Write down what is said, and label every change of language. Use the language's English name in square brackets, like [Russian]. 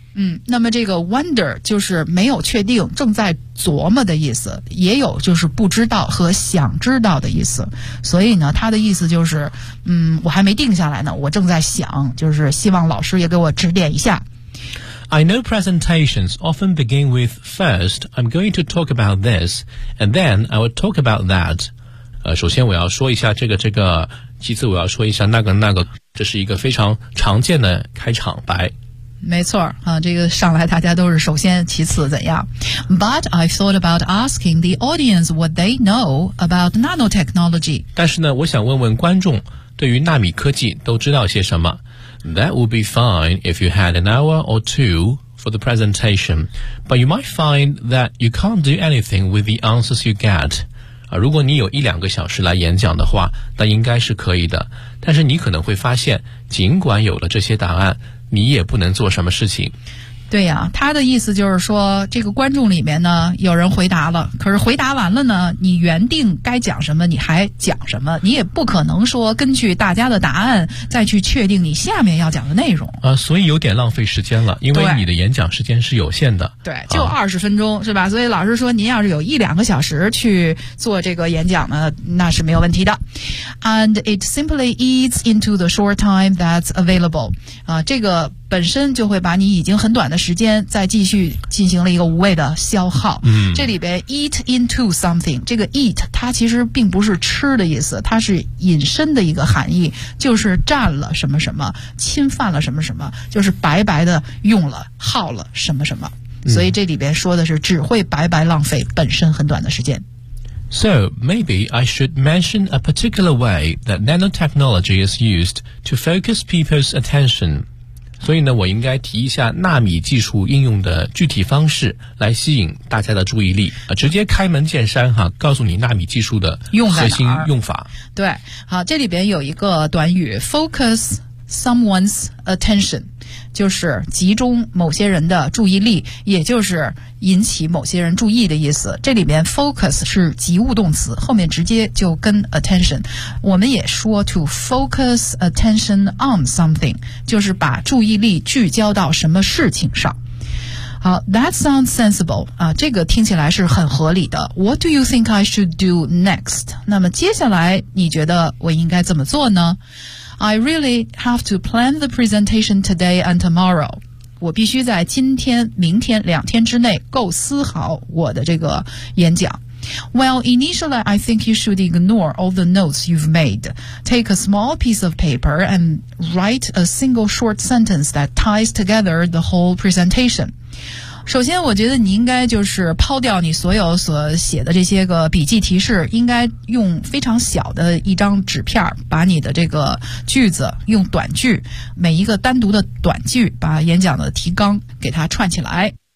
[Chinese] 嗯，那么这个 wonder 就是没有确定，正在琢磨的意思，也有就是不知道和想知道的意思。所以呢，它的意思就是，我还没定下来呢，我正在想，就是希望老师也给我指点一下。 [English] I know presentations often begin with first, I'm going to talk about this, and then I will talk about that. [Chinese] 首先我要说一下这个，其次我要说一下那个，这是一个非常常见的开场白。没错啊，这个上来大家都是首先其次怎样。 [English] But I thought about asking the audience what they know about nanotechnology. [Chinese] 但是呢，我想问问观众对于纳米科技都知道些什么。 [English] That would be fine if you had an hour or two for the presentation. But you might find that you can't do anything with the answers you get. [Chinese] 如果你有一两个小时来演讲的话，那应该是可以的。但是你可能会发现，尽管有了这些答案，你也不能做什么事情。对呀，他的意思就是说，这个观众里面呢，有人回答了，可是回答完了呢，你原定该讲什么，你还讲什么，你也不可能说根据大家的答案再去确定你下面要讲的内容。所以有点浪费时间了，因为你的演讲时间是有限的。对，就20分钟、是吧？所以老师说，您要是有一两个小时去做这个演讲呢，那是没有问题的。 [English] And it simply eats into the short time that's available. [Chinese] 这个本身就会把你已经很短的时间再继续进行了一个无谓的消耗。嗯，这里边 eat into something， 这个 eat 它其实并不是吃的意思，它是隐身的一个含义，就是占了什么什么，侵犯了什么什么，就是白白的用了，耗了什么什么。所以这里边说的是只会白白浪费本身很短的时间。 [English] So, maybe I should mention a particular way that nanotechnology is used to focus people's attention. [Chinese] 所以呢，我应该提一下纳米技术应用的具体方式来吸引大家的注意力，直接开门见山哈，告诉你纳米技术的核心用法。对，好，这里边有一个短语 focus someone's attention， 就是集中某些人的注意力，也就是引起某些人注意的意思。这里边 focus 是及物动词，后面直接就跟 attention。我们也说 to focus attention on something， 就是把注意力聚焦到什么事情上。 [English] 好 that sounds sensible. [Chinese] 啊，这个听起来是很合理的。 [English] What do you think I should do next? [Chinese] 那么接下来你觉得我应该怎么做呢？ [English] I really have to plan the presentation today and tomorrow. [Chinese] 我必须在今天、明天两天之内构思好我的这个演讲。 [English] Well, initially, I think you should ignore all the notes you've made. Take a small piece of paper and write a single short sentence that ties together the whole presentation. [Chinese] 首先我觉得你应该就是抛掉你所有所写的这些个笔记提示，应该用非常小的一张纸片把你的这个句子用短句，每一个单独的短句把演讲的提纲给它串起来。